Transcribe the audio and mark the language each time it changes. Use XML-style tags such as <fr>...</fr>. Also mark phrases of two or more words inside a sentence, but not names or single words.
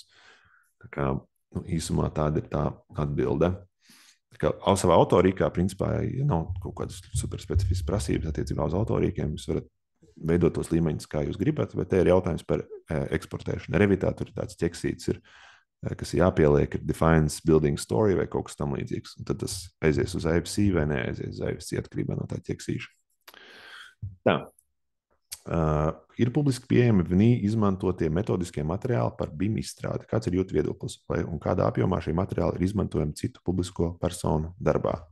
<lv>Tā kā, īsumā tāda ir tā atbilde. Tā kā savā autorīkā, principā, ja nav kaut kādas superspecifiskas prasības attiecībā uz autorīkiem, jūs varat veidot tos līmeņus, kā jūs gribat, bet te ir jautājums par eksportēšanu. Revitā tur tāds ķeksīts ir, kas ir jāpieliek, ir</lv> <en>defines building story</en> <lv>vai kaut kas tam līdzīgs. Un tad tas aizies uz IFC vai neaizies uz IFC atkarībā no tā ķeksīša. Tā. Ir publiski pieejami VNI izmantotie metodiskie materiāli par BIM izstrādi. Kāds ir jūsu viedoklis? Un kādā apjomā šie materiāli ir izmantojami citu publisko personu darbā?</lv>